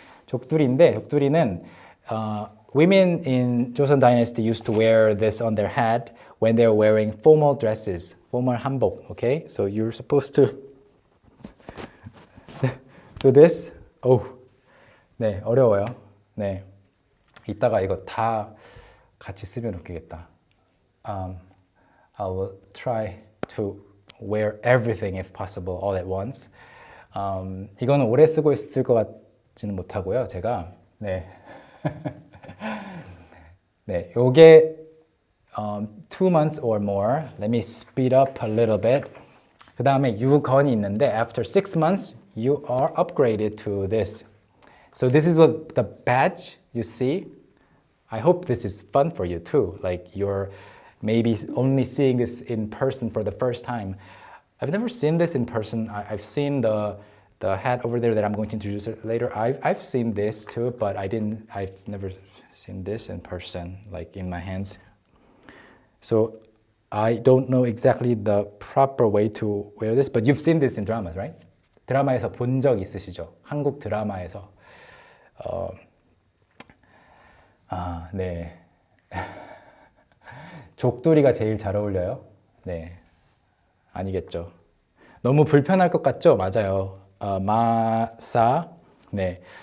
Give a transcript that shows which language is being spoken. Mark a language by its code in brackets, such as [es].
[ko] 족두리인데, 족두리는 [en] women in Joseon Dynasty used to wear this on their head when they were wearing formal dresses, formal hanbok. Okay, so you're supposed to do this. [ko] 네, 어려워요. 네, 이따가 이거 다 같이 쓰면 웃기겠다. [en] I will try to wear everything if possible all at once. [ko] 이거는 오래 쓰고 있을 것 같지는 못하고요. 제가 네, 네, 요게 [en] 2 months or more. Let me speed up a little bit. [ko] 그 다음에 유건이 있는데 [en] after 6 months you are upgraded to this. So this is what the badge you see. I hope this is fun for you too. Like you're maybe only seeing this in person for the first time. I've never seen this in person. I've seen the hat over there that I'm going to introduce later. I've seen this too, but I've never seen this in person, like in my hands. So I don't know exactly the proper way to wear this, but you've seen this in dramas, right? [ko] 드라마에서 본 적 있으시죠? 한국 드라마에서. 네. 족두리가 제일 잘 어울려요? 네. 아니겠죠. 너무 불편할 것 같죠? 맞아요. 마사. 네.